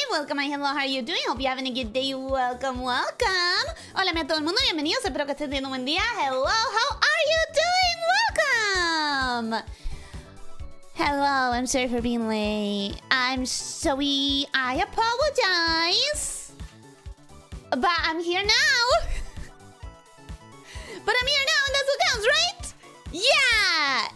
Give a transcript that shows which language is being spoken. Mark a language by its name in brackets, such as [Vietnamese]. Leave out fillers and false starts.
[English] Welcome and hello, how are you doing? Hope you're having a good day. Welcome. [Spanish] Hola a todo el mundo, bienvenidos. Espero que estén teniendo un buen día. [English] Hello, how are you doing? Welcome. Hello, I'm sorry for being late. I'm sorry. I apologize. But I'm here now. But I'm here now and that's what counts, right? Yeah!